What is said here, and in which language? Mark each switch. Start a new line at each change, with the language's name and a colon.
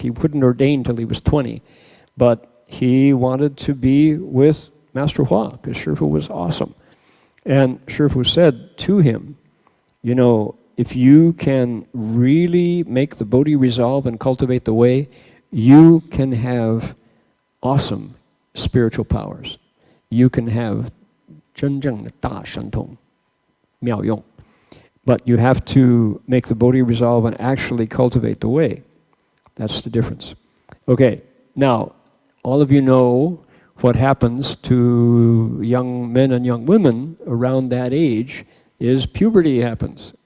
English: He wouldn't ordain till he was 20. But he wanted to be with Master Hua, because Shifu was awesome. And Shifu said to him, you know, if you can really make the Bodhi resolve and cultivate the way, you can have awesome spiritual powers. You can have
Chinese: 真正的大神通, 妙用.
English: But you have to make the Bodhi resolve and actually cultivate the way. That's the difference. Okay, now, all of you know what happens to young men and young women around that age is puberty happens.